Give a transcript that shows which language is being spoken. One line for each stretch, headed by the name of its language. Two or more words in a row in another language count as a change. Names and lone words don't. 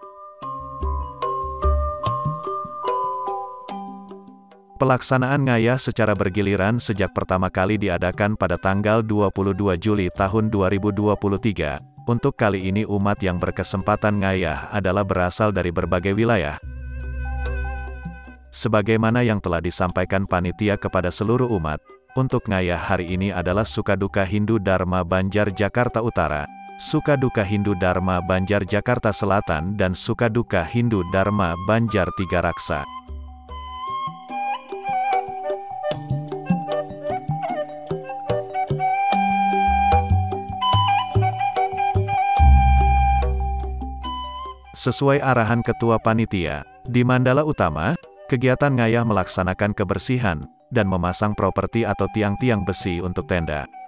Indonesian: Pelaksanaan ngayah secara bergiliran sejak pertama kali diadakan pada tanggal 22 Juli tahun 2023. Untuk kali ini umat yang berkesempatan ngayah adalah berasal dari berbagai wilayah. Sebagaimana yang telah disampaikan panitia kepada seluruh umat, untuk ngayah hari ini adalah Sukaduka Hindu Dharma Banjar Jakarta Utara, Sukaduka Hindu Dharma Banjar Jakarta Selatan dan Sukaduka Hindu Dharma Banjar Tiga Raksa. Sesuai arahan Ketua Panitia, di Mandala Utama, kegiatan ngayah melaksanakan kebersihan, dan memasang properti atau tiang-tiang besi untuk tenda.